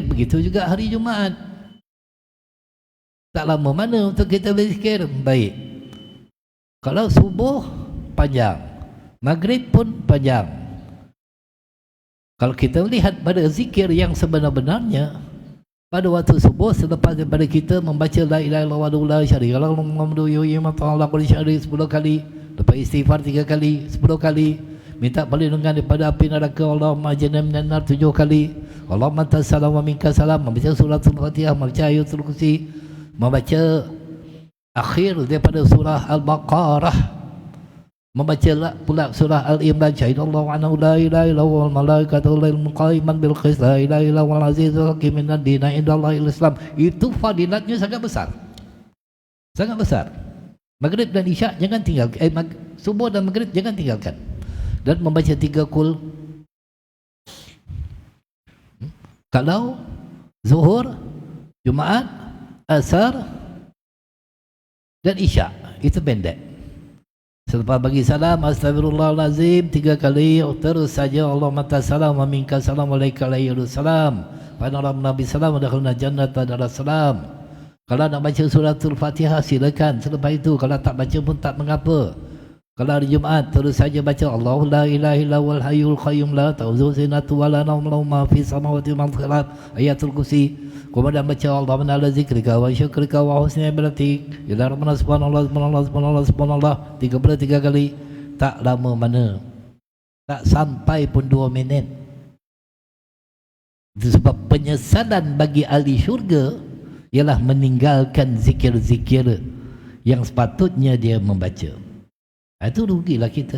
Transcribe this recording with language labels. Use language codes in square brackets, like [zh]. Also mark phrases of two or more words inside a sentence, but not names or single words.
[ms] Begitu juga hari Jumaat. Tak lama mana untuk kita berzikir. Baik, kalau subuh panjang, maghrib pun panjang. Kalau kita lihat pada zikir yang sebenar-benarnya, pada waktu subuh selepas daripada kita membaca [ar] لا إله إلا الله ولا شريك له محمد رسول الله [ms] 10 kali, lepas istighfar 3 kali, 10 kali, minta perlindungan daripada api neraka, [ar] اللهم أجرنا من النار 7 kali, اللهم أنت السلام ومنك السلام, [ms] membaca surah Al-Fatihah, membaca ayatul kursi, membaca akhir daripada surah Al-Baqarah, membaca pula surah Al-Imran, [ar] شهد الله أنه لا إله إلا الله والملائكة قائما بالقسط لا إله إلا الله العزيز الحكيم إن الدين عند الله الإسلام. [ms] Itu fadilatnya sangat besar, sangat besar. Maghrib dan Isyak jangan tinggalkan, subuh dan maghrib jangan tinggalkan. Dan membaca 3 kul. Kalau Zuhur, Jumaat, Asar dan Isyak itu pendek. Selepas bagi salam, [ar] أستغفر الله العظيم [ms] 3 kali, terus saja [ar] اللهم أنت السلام ومنك السلام وعليك السلام. [ms] Pada Nabi [ar] السلام ودخلنا الجنة دار السلام. [ms] Kalau nak baca suratul Fatihah silakan. Selepas itu kalau tak baca pun tak mengapa. Kalau hari Jumaat terus saja baca [ar] الله لا إله إلا الله الحي القيوم لا تأخذه سنة ولا نوم له ما في السماوات وما في الأرض, ayatul kursi. [ms] Kemudian baca [ar] اللهم على ذكرك وشكرك وحسن عبادتك إلى ربنا سبحان الله سبحان الله سبحان الله سبحان الله 33 kali. [ms] Tak lama mana, tak sampai pun 2 minit. Itu sebab penyesalan bagi ahli syurga ialah meninggalkan zikir-zikir yang sepatutnya dia membaca. Itu rugilah kita.